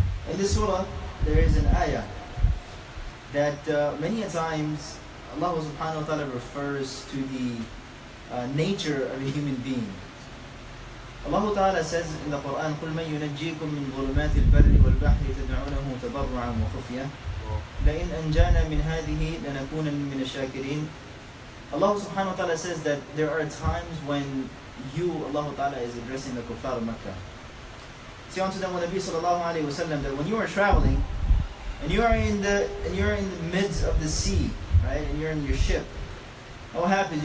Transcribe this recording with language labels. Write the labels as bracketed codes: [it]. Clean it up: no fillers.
[en] In this surah, there is an ayah that many a times Allah subhanahu wa ta'ala refers to the nature of a human being. Allah ta'ala says in the Quran, [ar] قُلْ مَنْ يُنَجِّيكُم مِّن ظُلُمَاتِ الْبَرِّ وَالْبَحْرِ تَدْعُونَهُ تَضَرُّعًا وَخُفْيًا لَإِنْ أَنْجَانَا مِنْ هَذِهِ لَنَكُونَنَّ مِنَ الشَّاكِرِينَ. [en] Allah subhanahu wa ta'ala says that there are times when Allah ta'ala is addressing the kuffar of Makkah. Say unto them, Nabi sallallahu alayhi wa sallam, that when you are traveling and you're in the midst of the sea, right, and you're in your ship, what happens?